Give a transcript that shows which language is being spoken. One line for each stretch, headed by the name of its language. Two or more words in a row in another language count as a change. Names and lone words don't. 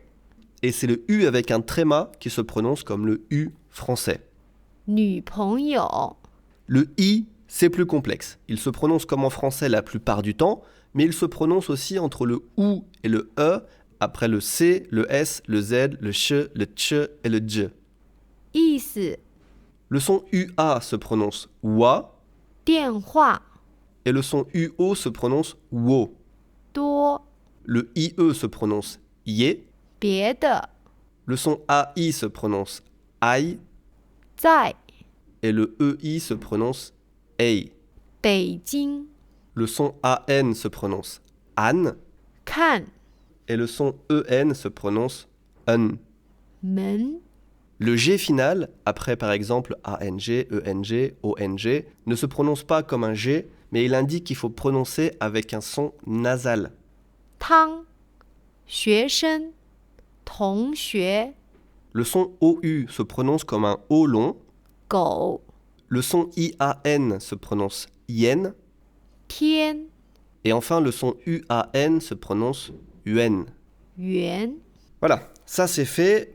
French: Et c'est le U avec un tréma qui se prononce comme le U français.
Chinese: 女朋友
French: Le I, c'est plus complexe. Il se prononce comme en français la plupart du temps, mais il se prononce aussi entre le OU et le E, après le C, le S, le Z, le CH, le TCH et le DJ.
Chinese: 意思
French: Le son UA se prononce WA,
Chinese: 电话
French: et le son UO se prononce WO.
Chinese: 多
French: Le IE se prononce YE,
Chinese: 别的
French: le son AI se prononce AI,
Chinese: 在
French: et le EI se prononce EI.
Chinese: 北京
French: Le son AN se prononce AN,
Chinese: 看
French: et le son EN se prononce UN.
Chinese: 门
French: Le G final, après par exemple ANG, ENG, ONG, ne se prononce pas comme un G, mais il indique qu'il faut prononcer avec un son nasal.
Chinese: 汤学生同学
French: Le son OU se prononce comme un O long.
Chinese: 狗
French: Le son IAN se prononce yen.
Chinese: 天
French: Et enfin, le son UAN se prononce UN.
Chinese: 圆
French: Voilà, ça c'est fait.